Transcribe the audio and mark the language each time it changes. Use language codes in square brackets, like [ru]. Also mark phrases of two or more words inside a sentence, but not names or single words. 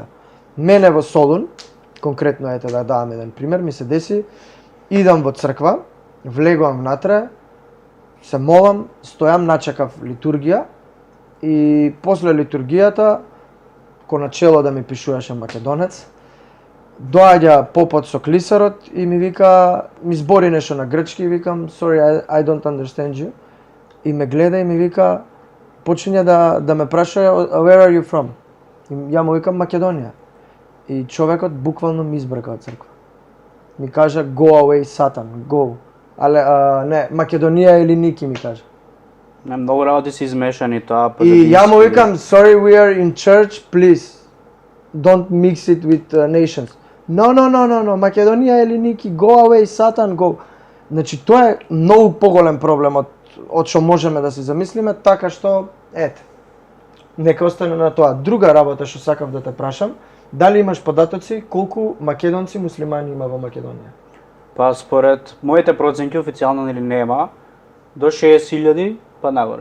[mk] Мене во Солун, конкретно ете да давам еден пример, ми се деси, идам во црква, влегувам внатре, се молам, стојам, начекав литургија и после литургијата, ко начело да ми пишуваше македонец, доаѓа попот со клисарот и ми вика, ми збори нешто на грчки и викам [en] sorry I don't understand you. [mk] И ме гледа и ми вика, почиња да ме праша [en] where are you from? [mk] И ја му викам Македонија. И човекот буквално ми избрка од црква. Ми кажа [en] go away Satan, go. [mk] Але не, Македонија или Ники ми кажа. Не, многу работи се измешани тоа. И ја му викам [en] sorry we are in church, please. Don't mix it with nations. No, [mk] Македонија или Ники, [en] go away Satan, go. [mk] Значи тоа е многу поголем проблем од што можеме да се замислиме, така што ете. Нека остане на тоа. Друга работа што сакав да те прашам, дали имаш податоци колку македонци муслимани има во Македонија? Па според моите проценти официјално нели нема до 60.000 па нагоре.